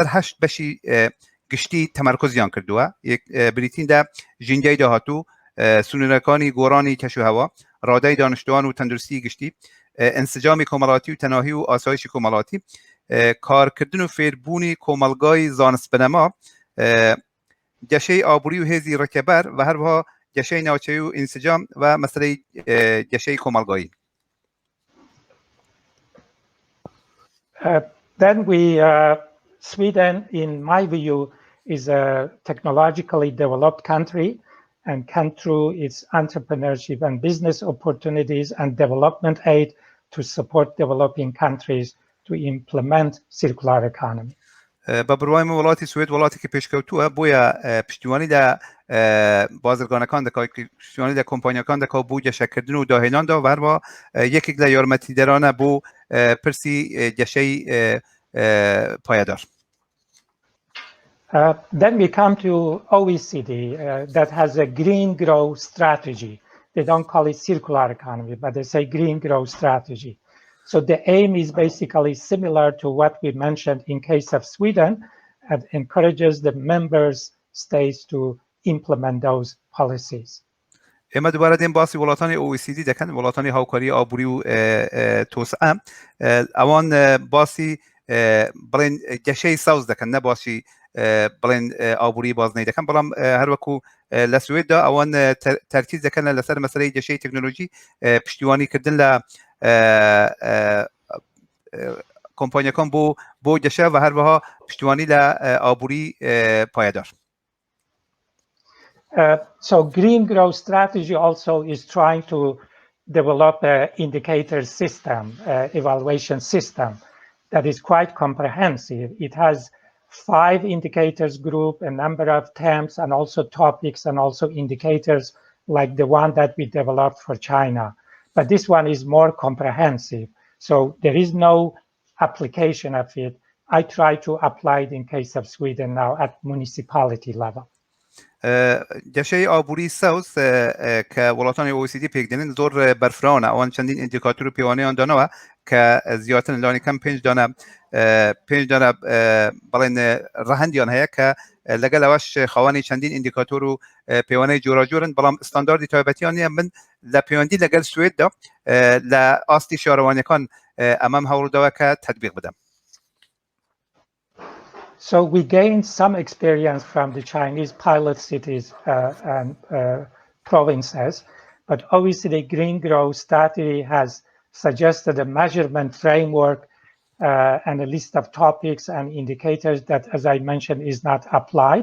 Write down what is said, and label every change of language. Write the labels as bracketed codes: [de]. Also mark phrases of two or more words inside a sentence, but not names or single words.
[ckb] 8 بەشی گشتی تەمەرکۆزیان کردووە بریتیندا ژینگەی داهاتوو سنوورەکانی گۆڕانی کەشوهەوا ڕادای دانیشتوان و تەندروستی گشتی ئەنسجامی کۆمەڵاتی و تەناهی و ئاسایشی کۆمەڵاتی کارکردن و فێربوونی کۆمەلگای زانستبنەما گەشەی ئابووری و هێزی ڕێکەبەر و هەروەها گەشەی ناوچەوی و ئینسجام و مەسەلەی گەشەی کۆمەلگایی. [en] Then Sweden, in my view, is a technologically developed country and can through its entrepreneurship and business opportunities and development aid to support developing countries to implement circular economy. [ckb] بە بڕوای من وڵاتی سوێد وڵاتێکی پێشکەوتووە بۆیە پشتیوانی لە بازرگانەکان دەکات پشتیوانی لە کۆمپانیەکان دەکات بۆ گەشەکردن و داهێناندا و هەروە یەکێک لە یارمەتیدەرانە بۆ پرسی گەشەی پایدار. [en] Then we come to OECD that has a green growth strategy. They don't call it circular economy, but they say green growth strategy. So the aim is basically similar to what we mentioned in case of Sweden and encourages the member states to implement those policies. [ckb] ئێمە دوبارە دێن باسی وڵاتانی OECD دەکەن وڵاتانی هاوکاری ئابووری و تۆسعە ئەوان باسی بڵێن گەشەی ساوز دەکەن نە باسی بڵێن ئابووری بازنەی دەکەن بەڵام هەروەکو لە سوێددا ئەوان تەرکیز دەکەن لەسەر مەسەلەی گەشەی تەکنۆلۆژی پشتیوانیکردن لە کۆمپانیەکان بۆ گەشە و هەروەها پشتیوانی لە ئابووری پایدار. [en] So green growth strategy also is trying to develop an indicator system, evaluation system that is quite comprehensive. It has 5 indicators group, a number of terms, and also topics, and also indicators like the one that we developed for China. But this one is more comprehensive. So there is no application of it. I try to apply it in case of Sweden now at municipality level. [ckb] گەشەی ئابووری سەوز کە وڵاتانی OECD پێکدێنن زۆر بەرفراونە ئەوان چەندین ئیندیکاتۆر و پێوانەیان دانەوە کە زیاتر لانی کەم 5 دانە بڵێن ڕەهەندیان هەیە کە لەگەڵ ئەوەش خاوەنی چەندین ئیندیکاتۆر و پێوانەی جۆراجۆرن بەڵام ستانداردی تایبەتیان نیە من لە پەیوەندی لەگەڵ سوێددا لە ئاستی شارەوانیەکان ئەمەم هەوڵداوە کە تەطبیق بدەم. [en] So we gained some experience from the Chinese pilot cities and provinces, but obviously the green growth strategy has suggested a measurement framework and a list of topics and indicators that, as I mentioned, is not applied.